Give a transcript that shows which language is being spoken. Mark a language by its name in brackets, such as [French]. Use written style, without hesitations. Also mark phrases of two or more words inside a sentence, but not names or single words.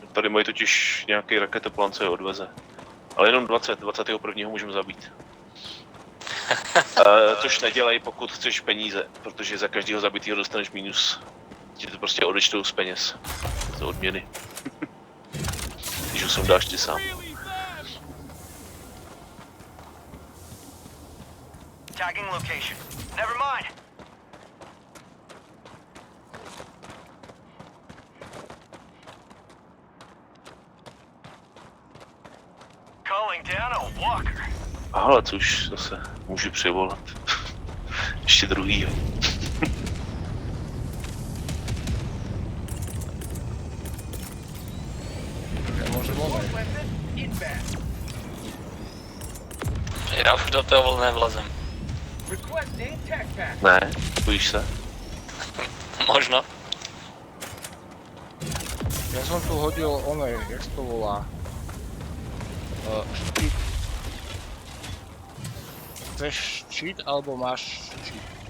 [Czech] Tady mají totiž nějaký raketoplán, co je odveze. Ale jenom 21. můžeme zabít. Což nedělej, pokud chceš peníze, protože za každého zabitého dostaneš minus. Ti to prostě odečtou z peněz. Z odměny. Když už jsem dáš ty sám. [English] Tagging location. Never mind. Calling down a walker. [Czech] Ale což zase můžu přivolat. Ještě druhýho. Já už do toho volné vlezem. Ne, bojíš se? [Slovak] Možno. Ja som tu hodil oné, jak sa to volá? Štít. Chceš štít, alebo máš štít?